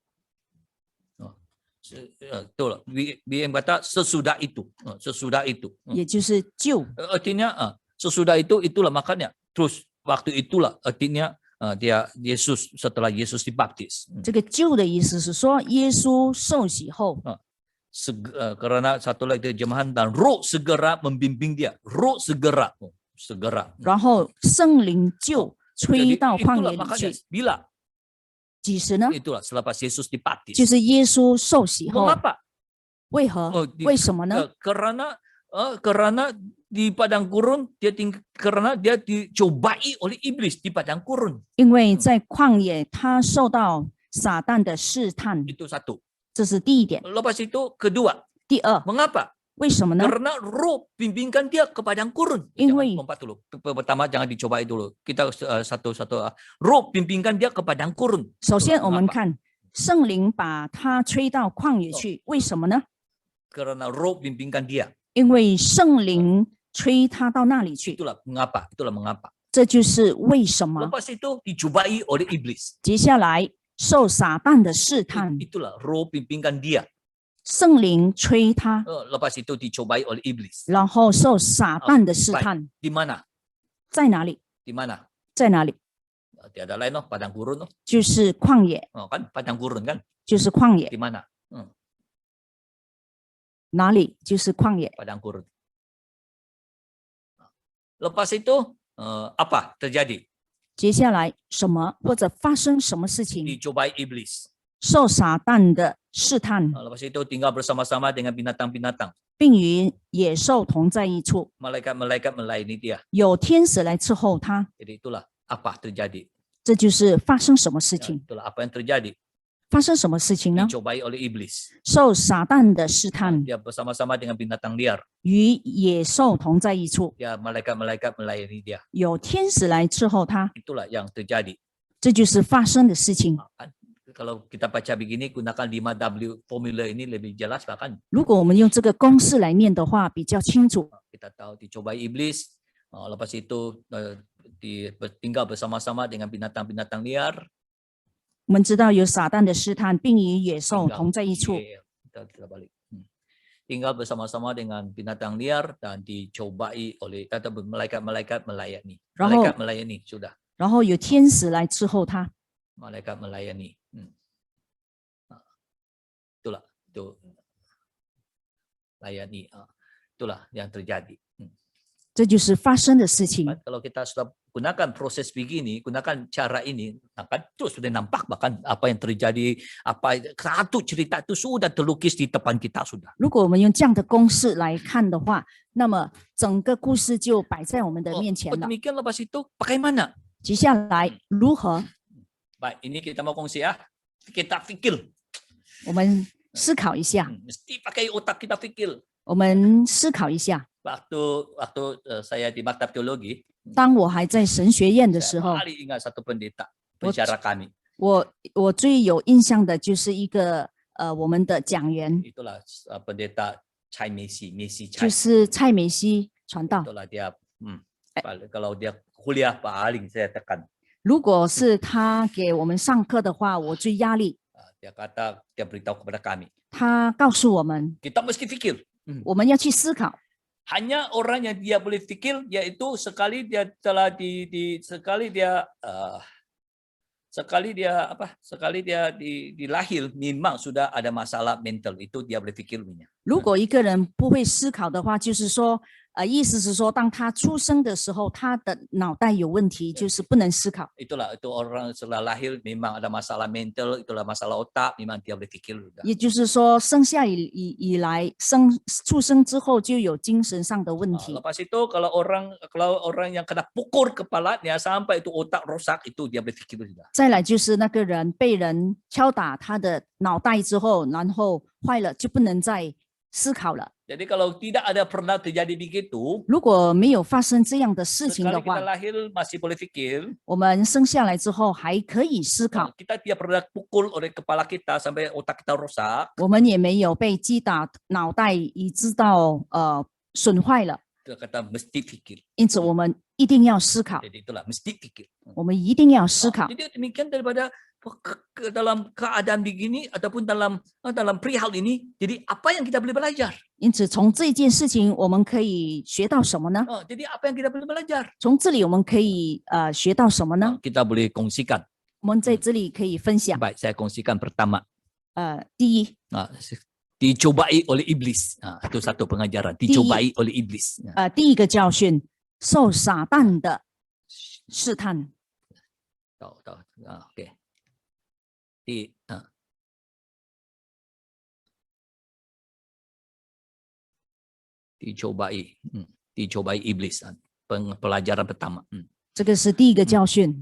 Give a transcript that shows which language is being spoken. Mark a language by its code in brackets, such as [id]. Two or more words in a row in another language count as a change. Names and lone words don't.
[ms] Betul. BM kata sesudah itu. [zh] 也就是就。 [ms] Artinya sesudah itu itulah makanya terus waktu itulah artinya dia Yesus setelah Yesus dibaptis. [zh] 这个就的意思是说耶稣受洗后， [ms] Karena satu lagi terjemahan dan roh segera membimbing dia. Roh segera. [zh] 然后圣灵就吹到旷 [ms] Itulah [zh] 野里 [ms] makanya [zh] 去。 [ms] bila [zh] 几时呢？ [ms] itulah selepas Yesus dibaptis. [zh] 就是耶稣受洗后。 [ms] Mengapa? [zh] 为何？为什么呢？ [ms] Karena di padang gurun karena dia dicobai oleh iblis di padang gurun. [zh] 因为在旷野他受到撒旦的试探， [ms] Itu satu. [zh] 这是第一点。 [ms] Lepas itu kedua. [zh] 第二， [ms] Mengapa? [zh] 为什么呢？ [ms] Karena roh bimbingkan dia ke padang gurun. Inwi. Jangan lompat dulu. Pertama jangan dicobai dulu. Kita satu-satu. Roh bimbingkan dia ke padang gurun. [zh] 首先，我们 [ms] Mengapa? [zh] 看圣灵把他吹到旷野去，为什么呢？ [ms] Karena roh bimbingkan dia. [zh] 因为圣灵吹他到那里去， [ms] Itulah mengapa. [zh] 这就是为什么。 [ms] Lepas itu dicobai oleh iblis. [zh] 接下来受撒旦的试探， [ms] Itulah roh bimbingkan dia. [zh] 圣灵催他， [ms] lepas itu dicobai oleh iblis. [zh] 然后受撒旦的试 [ms] baik. [zh] 探， [ms] Di mana? [zh] 在哪里？ [ms] Di mana? [zh] 在哪里？ [ms] Tiada lain loh, padang gurun loh. [zh] 就是旷野， [ms] Kan padang gurun kan? [zh] 就是旷野， [ms] Di mana? [zh] 哪里就是旷野。 [ms] Padang gurun. Lepas itu apa terjadi? [zh] 接下来什么或者发生什么事情？ [ms] Dicobai iblis. [zh] 受撒旦的试探， [ms] Lepas itu tinggal bersama-sama dengan binatang-binatang. [zh] 并与野兽同在一处， [ms] Malaikat-malaikat melayani dia. [zh] 有天使来伺候他。 [ms] Jadi itulah apa terjadi. [zh] 这就是发生什么事 [ms] Ya, [zh] 情？ [ms] itulah apa yang terjadi. [zh] 发生什么事情呢？ [ms] Dicobai oleh iblis. [zh] 受撒旦的试探， [ms] Dia bersama-sama dengan binatang liar. [zh] 与野兽同在一处， [ms] Ya, malaikat-malaikat melayani dia. [zh] 有天使来伺候他。 [ms] Itulah yang terjadi. [zh] 这就是发生的事情。 [ms] Kan? Kalau kita baca begini, gunakan 5W formula ini lebih jelas bahkan. [zh] 如果我们用这个公式来念的话，比较清楚。 [ms] Kita tahu dicobai iblis. Lepas itu tinggal bersama-sama dengan binatang-binatang liar. [zh] 我们知道有撒旦的试探，并与野兽 [ms] Tinggal, [zh] 同在一处。 [ms] kita balik. Tinggal bersama-sama dengan binatang liar dan dicobai oleh kata malaikat-malaikat melayani. Raho. Malaikat melayani sudah. [zh] 然后有天使来伺候他。 [ms] Malaikat melayani. Itulah itu layani. Itulah yang terjadi. [zh] 这就是发生的事情。 [ms] Kalau kita sudah gunakan proses begini, gunakan cara ini, akan terus sudah nampak bahkan apa yang terjadi, apa satu cerita itu sudah terlukis di depan kita sudah. [zh] 如果我们用这样的公式来看的话，那么整个故事就摆在我们的面前了。 [ms] Demikian lepas itu bagaimana? [zh] 接下来如何？ [ms] Baik, ini kita mau kongsi ya. Kita fikir. [zh] 我们思考一下， [ms] Mesti pakai otak kita fikir. [zh] 我们思考一下。 [ms] Waktu saya di maktab teologi, [zh] 当我还在神学院的时 [ms] saya [zh] 候， [ms] paling ingat satu pendeta pensyarah kami. [zh] 我最有印象的就是一个我们的讲员， [ms] Itulah pendeta Chai Messi [zh] 就 [ms] Chai. [zh] 是蔡美熙传道。 [ms] Itulah dia. Kalau dia kuliah paling saya tekan. [zh] 如果是他给我们上课的话，我最压力。 [ms] Dia kata, dia beritahu kepada kami. [zh] 他告诉我们， [ms] Kita mesti fikir. [zh] 我们要去思考。 [ms] Hanya orang yang dia boleh fikir, yaitu sekali dia telah sekali dia dilahir memang sudah ada masalah mental, itu dia boleh fikir punya. [zh] 如果一个人不会思考的话，就是说，意思是说，当他出生的时候，他的脑袋有问题，就是不能思考。 [ms] Itulah itu orang setelah lahir memang ada masalah mental, itulah masalah otak, memang dia boleh fikir sudah. [zh] 也就是说，生下以来，出生之后就有精神上的问题。 [ms] Lepas itu kalau orang yang kena pukul kepalanya sampai itu otak rosak, itu dia boleh fikir sudah. [zh] 再来就是那个人被人敲打他的脑袋之后，然后坏了，就不能再思考了。 [ms] Jadi kalau tidak ada pernah terjadi begitu, [zh] 如果没有发生这样的事情的 [ms] sekali [zh] 话 [ms] kita，lahir masih boleh fikir. [zh] 我们生下来之后还可以思考， [ms] Kita tidak pernah pukul oleh kepala kita sampai otak kita rusak. [zh] 我们也没有被击打脑袋，以致到损坏了。 [ms] Kita kata mesti fikir. [zh] 因此，我们一定要思考， [ms] Jadi itulah mesti fikir. [zh] 我们一定要思考。 [ms] Jadi demikian daripada dalam keadaan begini ataupun dalam perihal ini. Jadi apa yang kita boleh belajar? [zh] 因此，从这件事情我们可以学到什么呢？ [ms] Jadi apa yang kita boleh belajar? [zh] 从这里我们可以学到什么呢？ [ms] Kita boleh kongsikan. [zh] 我们在这里可以分享。 [ms] Baik, saya kongsikan pertama. [zh] 第一， [ms] Dicobai oleh iblis. Itu satu pengajaran. Dicobai oleh iblis. [zh] 第一个教训，受撒旦的试探。 [ms] Tahu. Oke. Dicobai iblis. Pelajaran pertama. [zh] 这个是第一个教训。